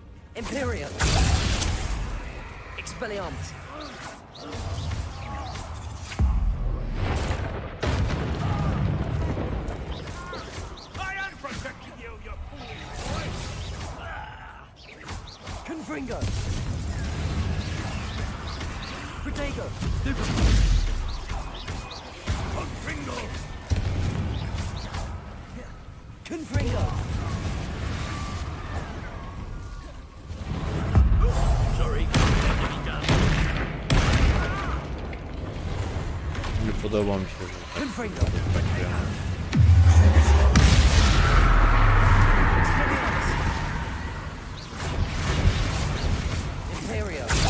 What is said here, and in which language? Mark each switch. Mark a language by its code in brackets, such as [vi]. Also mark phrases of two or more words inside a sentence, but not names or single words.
[pl] Imperium! Expelliarmus! [en] I am protecting you, you foolish boy! [pl] Confringo! Protego! Stupid! Confringo! Confringo! Sorry, Nie podoba mi się, że tak Confringo! Imperio!